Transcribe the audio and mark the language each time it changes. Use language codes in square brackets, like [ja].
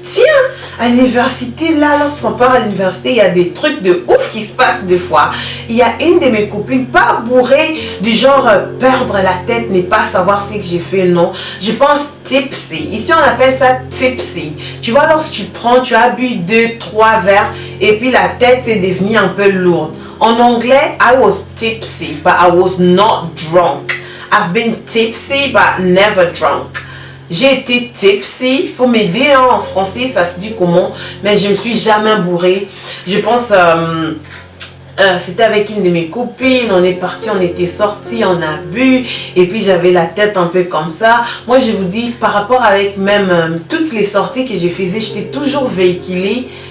[fr] Tiens, à l'université, là, lorsqu'on part à l'université, il y a des trucs de ouf qui se passent deux fois. Il y a une de mes copines, pas bourrée, du genre perdre la tête, ne pas savoir ce que j'ai fait, non. Je pense tipsy. Ici, on appelle ça tipsy. Tu vois, lorsque tu prends, tu as bu 2-3 verres et puis la tête est devenue un peu lourde. En anglais, [en] I was tipsy, but I was not drunk. I've been tipsy, but never drunk. [fr] J'ai été tipsy, il faut m'aider, hein, en français, ça se dit comment, mais je ne me suis jamais bourrée. Je pense, c'était avec une de mes copines, on est parti, on était sortis, on a bu, et puis j'avais la tête un peu comme ça. Moi, je vous dis, par rapport avec même toutes les sorties que je faisais, j'étais toujours véhiculée.